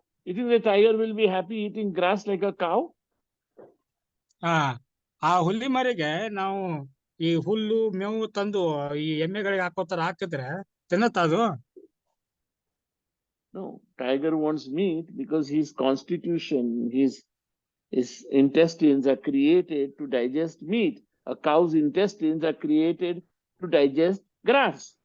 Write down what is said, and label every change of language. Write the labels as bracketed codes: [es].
[en] You think the tiger will be happy eating grass like a cow? [kn] ಆ ಹುಲಿ ಮರಿಗೆ ನಾವು ಈ ಹುಲ್ಲು ಮೇವು ತಂದು ಈ ಎಮ್ಮೆಗಳಿಗೆ ಹಾಕೋತರ ಹಾಕಿದ್ರೆ ತಿನ್ನತ್ತ ಅದು? [en] No, tiger wants meat because his constitution, his intestines are created to digest meat. A cow's intestines are created to digest grass.